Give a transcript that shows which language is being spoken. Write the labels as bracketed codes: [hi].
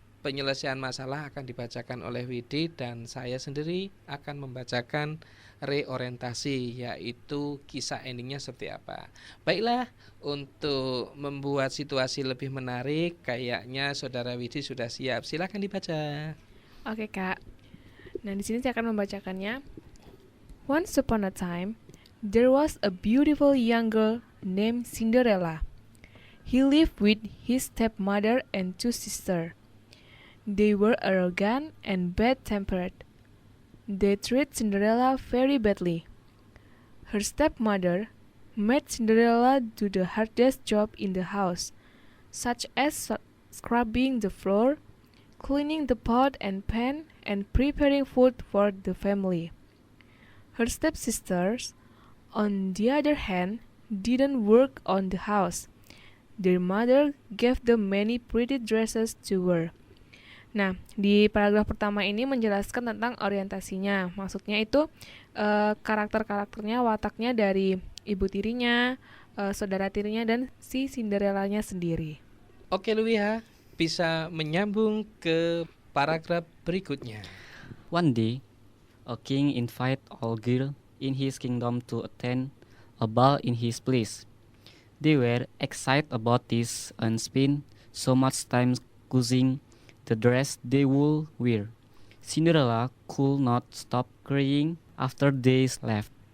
[id] Penyelesaian masalah akan dibacakan oleh Widi, dan saya sendiri akan membacakan reorientasi, yaitu kisah endingnya seperti apa. Baiklah, untuk membuat situasi lebih menarik, kayaknya Saudara Widi sudah siap. Silakan dibaca. Oke, Kak. Nah, di sini saya akan membacakannya. [en] Once upon a time, there was a beautiful young girl named Cinderella. He lived with his stepmother and 2 sisters. They were arrogant and bad-tempered. They treated Cinderella very badly. Her stepmother made Cinderella do the hardest job in the house, such as scrubbing the floor, cleaning the pot and pan, and preparing food for the family. Her stepsisters, on the other hand, didn't work on the house. Their mother gave them many pretty dresses to wear. [id] Nah, di paragraf pertama ini menjelaskan tentang orientasinya. Maksudnya itu karakter-karakternya, wataknya dari ibu tirinya, saudara tirinya, dan si Cinderellanya sendiri. Oke Luwiha, bisa menyambung ke paragraf berikutnya. [en] One day, a king invited all girls in his kingdom to attend a ball in his place. They were excited about this and spent so much time choosing the dress they would wear. Cinderella could not stop crying after they left.